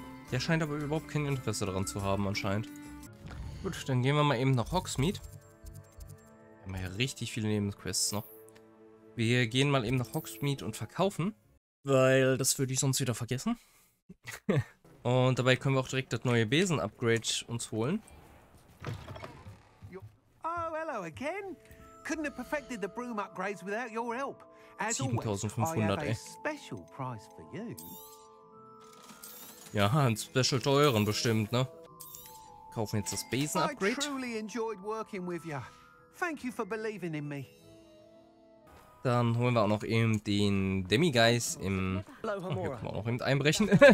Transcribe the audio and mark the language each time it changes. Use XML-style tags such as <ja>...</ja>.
<de>Der scheint aber überhaupt kein Interesse daran zu haben, anscheinend. Gut, dann gehen wir mal eben nach Hogsmeade. Wir haben ja richtig viele Nebenquests noch. Wir gehen mal eben nach Hogsmeade und verkaufen, weil das würde ich sonst wieder vergessen. Und dabei können wir auch direkt das neue Besen-Upgrade uns holen.</de> <en>Oh, hello again. Couldn't have perfected the broom upgrades without your help. As always, I 7500, have a ey. special price for you.</en> <de>Ja, ein Special teuren bestimmt, ne? Kaufen jetzt das Besen-Upgrade.</de> <en>I truly enjoyed working with you. Thank you for believing in me.</en> <de>Dann holen wir auch noch eben den Demigeist im... Oh, hier können wir auch noch eben einbrechen.</de>